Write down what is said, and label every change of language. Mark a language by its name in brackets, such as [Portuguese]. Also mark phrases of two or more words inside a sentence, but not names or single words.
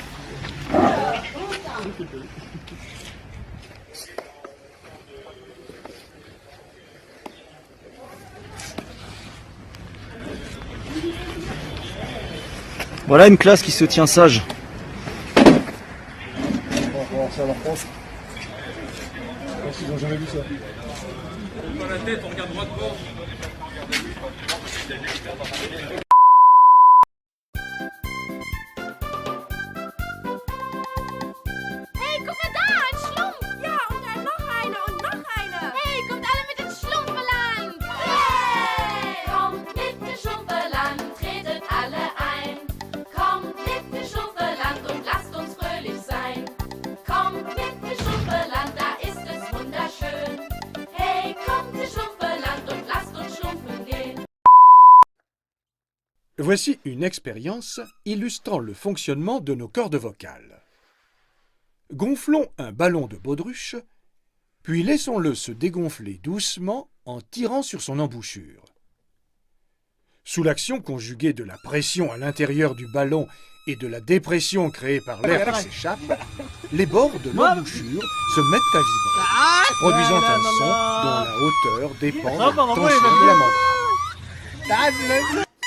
[French] Voilà une classe qui se tient sage. On va voir ça à leur prof. Ils n'ont jamais vu ça. Dans la tête, on regarde droit devant. [Dutch] Hey, kom maar daar, een slomp! Ja, en nog eine, en nog eine! Hey, komt alle met het Schlumpenland! Hey! [German] Kommt mit dem Schlumpenland, tretet alle ein! Kommt mit dem Schlumpenland und lasst uns fröhlich sein! Kommt mit dem Schlumpenland, da ist es wunderschön! Hey, kommt mit Schlumpenland und lasst uns schlumpfen gehen! [French] Voici une expérience illustrant le fonctionnement de nos cordes vocales. Gonflons un ballon de baudruche, puis laissons-le se dégonfler doucement en tirant sur son embouchure. Sous l'action conjuguée de la pression à l'intérieur du ballon et de la dépression créée par l'air qui s'échappe, les bords de l'embouchure se mettent à vibrer, produisant un son dont la hauteur dépend de la tension de la membrane.